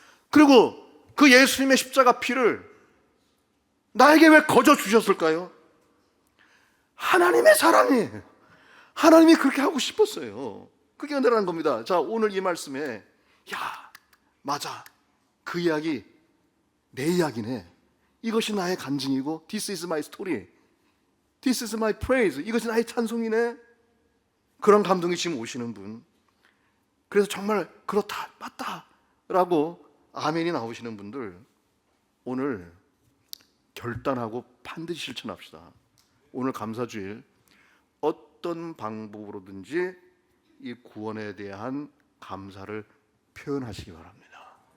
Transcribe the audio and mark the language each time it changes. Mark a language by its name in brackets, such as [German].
[Korean] 그리고 그 예수님의 십자가 피를 나에게 왜 거저 주셨을까요? 하나님의 사랑이에요. 하나님이 그렇게 하고 싶었어요. 그게 은혜라는 겁니다. 자, 오늘 이 말씀에 야, 맞아, 그 이야기 내 이야기네. 이것이 나의 간증이고 [English] This is my story, This is my praise, [Korean] 이것이 나의 찬송이네. 그런 감동이 지금 오시는 분, 그래서 정말 그렇다, 맞다 라고 아멘이 나오시는 분들 오늘 결단하고 반드시 실천합시다. 오늘 감사주일 어떤 방법으로든지 이 구원에 대한 감사를 표현하시기 바랍니다.